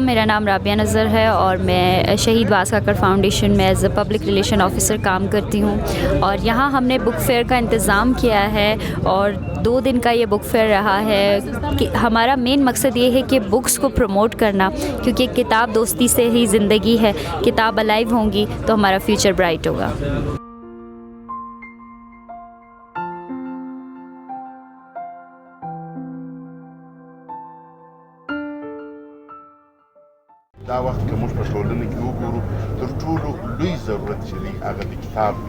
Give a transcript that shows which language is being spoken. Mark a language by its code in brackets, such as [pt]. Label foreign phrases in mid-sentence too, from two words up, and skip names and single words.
[ur] میرا نام رابعہ نظر ہے اور میں شہید باز کاکڑ فاؤنڈیشن میں [en] as a public relation officer [ur] کام کرتی ہوں. اور یہاں ہم نے [en] book fair [ur] کا انتظام کیا ہے، اور 2 دن کا یہ [en] book fair [ur] رہا ہے. کہ ہمارا مین مقصد یہ ہے کہ بکس کو پروموٹ کرنا، کیونکہ کتاب دوستی سے ہی زندگی ہے. کتاب الائیو ہوں گی تو ہمارا [en] future bright [ur] ہوگا. [ps] دا وخت که موږ په ټولنه کې وګورو، تر ټولو لوی ضرورت چې دی هغه د کتاب دی.